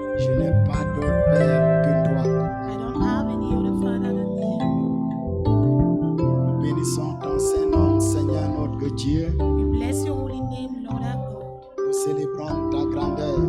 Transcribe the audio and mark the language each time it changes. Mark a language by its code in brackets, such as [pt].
[fr] Je n'ai pas d'autre Père que toi. [en] I don't have any other Father than you. [fr] Nous bénissons ton Saint-Nom, Seigneur notre Dieu. [en] We bless your holy name, Lord our God. [fr] Nous célébrons ta grandeur.